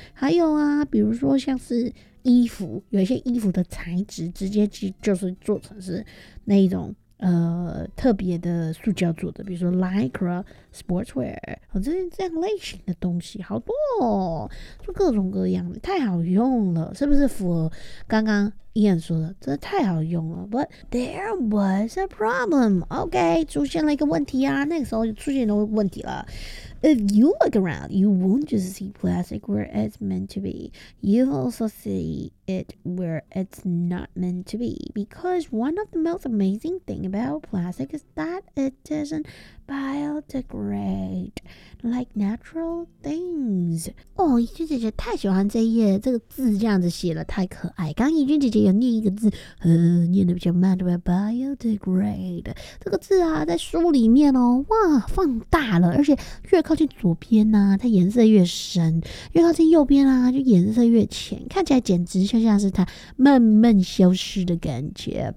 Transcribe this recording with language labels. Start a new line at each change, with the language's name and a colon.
Chinese: 还有啊，比如说像是衣服，有一些衣服的材质直接就是做成是那一种特别的塑胶做的，比如说 Lycra Sportswear， 这样类型的东西好多哦，就各种各样的，太好用了，是不是符合刚刚Ian 说的，真的太好用了。
English: But there was a problem.
Chinese: OK， 出现了一个问题啊，那个时候就出现了问题了。
English: If you look around, you won't just see plastic where it's meant to be. You'll also see it where it's not meant to be. Because one of the most amazing things about plastic is that it doesn't biodegrade like natural things.
Chinese: 哦，怡君姐姐太喜欢这一页，这个字这样子写了太可爱。刚怡君姐姐要念一个字，念得比较慢，对吧 ？Biodegrade 这个字啊，在书里面哦，哇，放大了，而且越靠近左边呢、啊，它颜色越深；越靠近右边啊，就颜色越浅，看起来简直就像是它慢慢消失的感觉。